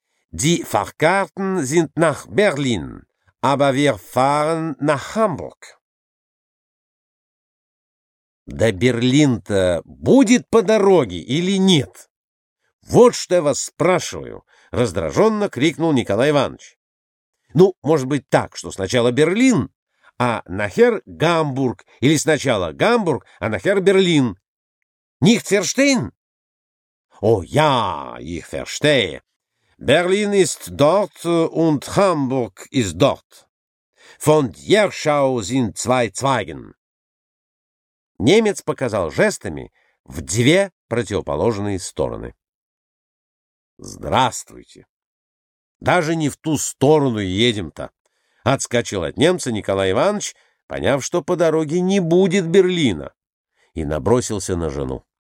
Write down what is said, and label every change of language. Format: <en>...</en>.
<de>Die Fahrkarten sind nach Berlin, aber wir fahren nach Hamburg.</de> <ru>Да Берлин-то будет по дороге или нет? Вот что я вас спрашиваю, раздраженно крикнул Николай Иванович. Ну, может быть так, что сначала Берлин, а нахер Гамбург, или сначала Гамбург, а нахер Берлин.</ru> <de>Nicht verstehen? О, ja, ich verstehe. Berlin ist dort und Hamburg ist dort. Von Jerschau sind zwei Zweigen.</de> <ru>Немец показал жестами в две противоположные стороны. Здравствуйте. Даже не в ту сторону едем-то. Отскочил от немца Николай Иванович, поняв, что по дороге не будет Берлина, и набросился на жену.</ru>